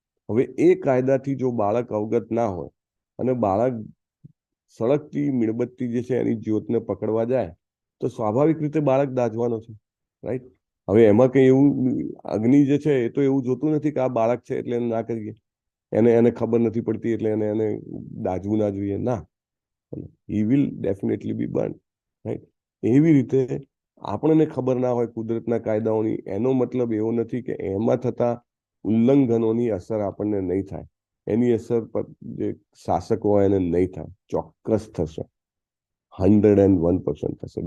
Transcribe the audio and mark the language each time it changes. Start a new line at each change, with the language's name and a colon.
Gujarati: હવે એ કાયદાથી જો બાળક અવગત ના હોય અને બાળક સળગતી મીણબત્તી જે છે એની જ્યોતને પકડવા જાય તો સ્વાભાવિક રીતે બાળક દાઝવાનો છે, રાઈટ. હવે એમાં કઈ એવું અગ્નિ જે છે એ તો એવું જોતું નથી કે આ બાળક છે એટલે એને ના કરીએ, એને ખબર નથી પડતી એટલે એને દાઝવું ના જોઈએ.
English: ના, he will definitely be burned, right?
Gujarati: એવી રીતે આપણને ખબર ના હોય કુદરતના કાયદાઓની, એનો મતલબ એવો નથી કે એમાં થતા ઉલ્લંઘનોની અસર આપણને નહીં થાય. એની અસર પર જે શાસકો હોય એને નહીં થાય. ચોક્કસ થશે, 101% થશે.